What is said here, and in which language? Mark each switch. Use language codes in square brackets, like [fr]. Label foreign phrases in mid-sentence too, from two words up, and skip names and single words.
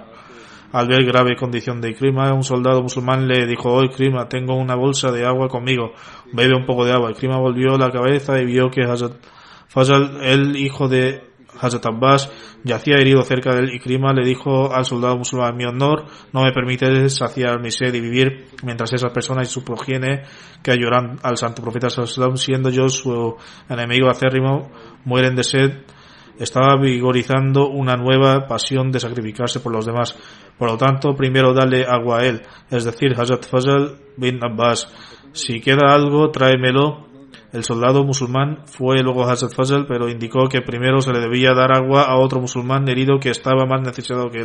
[es] Al ver grave condición de Ikrima, un soldado musulmán le dijo: oh Ikrima, tengo una bolsa de agua conmigo, bebe un poco de agua. Ikrima volvió la cabeza y vio que Hazrat Fazl, el hijo de Hazrat Abbas, yacía herido cerca de él. Ikrima le dijo al soldado musulmán: mi honor no me permite saciar mi sed y vivir mientras esas personas y su progenie que lloran al santo profeta [ar] صلى الله عليه وسلم, [es] siendo yo su enemigo acérrimo, mueren de sed. Estaba vigorizando una nueva pasión de sacrificarse por los demás. Por lo tanto, primero dale agua a él, es decir, Hazrat Fazl bin Abbas. Si queda algo, tráemelo. El soldado musulmán fue luego a Hazrat Fazl, pero indicó que primero se le debía dar agua a otro musulmán herido que estaba más necesitado que él.